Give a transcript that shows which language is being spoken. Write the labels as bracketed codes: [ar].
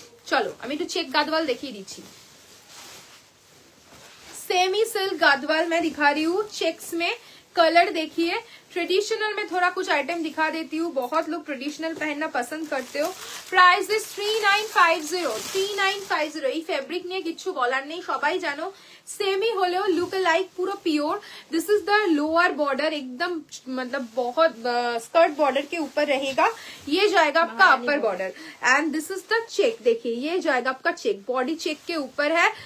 [bn] চলো আমি একটু চেक गादवाल দেখিয়ে দিচ্ছি। [hi] सेमी सिल्क गादवाल मैं दिखा रही हूँ, चेक्स में कलर देखिए। ट्रेडिशनल में थोड़ा कुछ आइटम दिखा देती हूँ, बहुत लोग ट्रेडिशनल पहनना पसंद करते हो। [en] Price is 3950। [bn] এই ফেব্রিক নিয়ে কিছু বলার নেই, সবাই জানো। [hi] सेमी होलेओ लुक लाइक पूरा pure. [en] this is the lower border, [hi] एकदम मतलब बहुत स्कर्ट बॉर्डर के ऊपर रहेगा, ये जाएगा आपका upper border. [en] and this is the check, [hi] देखिए ये जाएगा आपका चेक, बॉडी चेक के ऊपर है।